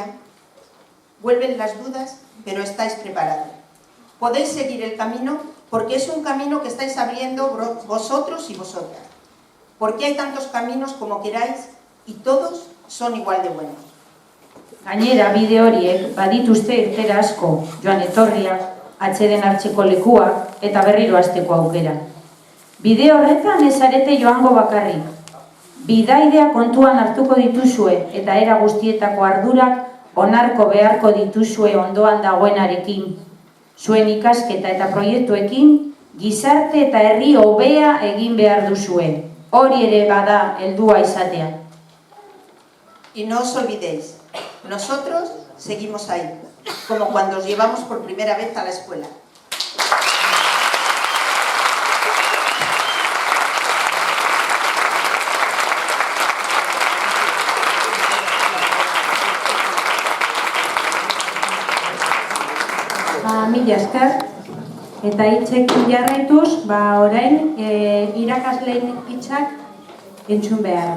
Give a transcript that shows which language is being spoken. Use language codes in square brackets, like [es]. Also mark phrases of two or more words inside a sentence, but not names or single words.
[es] Vuelven las dudas, pero estáis preparados. Podéis seguir el camino porque es un camino que estáis abriendo vosotros y vosotras. Porque hay tantos caminos como queráis y todos son igual de buenos. [eu] Gainera, bide horiek badituzte irtera asko, joan etorriak, atxeden hartzeko lekuak eta berriro hasteko aukera. Bide horretan ez zarete joango bakarrik. Bidaidea kontuan hartuko dituzue eta era guztietako ardurak onarko beharko dituzue ondoan dagoenarekin. Zuen ikasketa eta proiektuekin gizarte eta herri hobea egin behar duzue. Hori ere bada heldua izatea. [es] Y no os olvidéis, nosotros seguimos ahí, como cuando os llevamos por primera vez a la escuela. [eu] Mila esker, eta hitzekin jarraituz, orain irakasleen hitzak entzun behar.